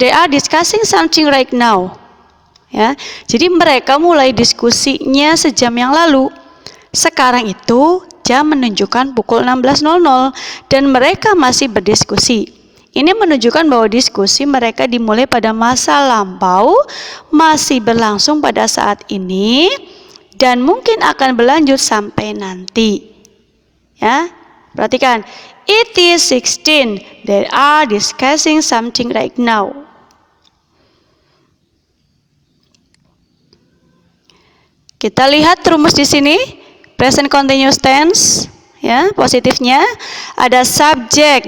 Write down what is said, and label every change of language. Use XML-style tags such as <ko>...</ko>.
<en>They are discussing something right now.</en> <id>Jadi mereka mulai diskusinya sejam yang lalu. Sekarang itu jam menunjukkan pukul 16.00 dan mereka masih berdiskusi. Ini menunjukkan bahwa diskusi mereka dimulai pada masa lampau, masih berlangsung pada saat ini, dan mungkin akan berlanjut sampai nanti. Perhatikan,</id> <en>it is 16. They are discussing something right now.</en> <id>Kita lihat rumus di sini, present continuous tense, positifnya ada subjek.</id>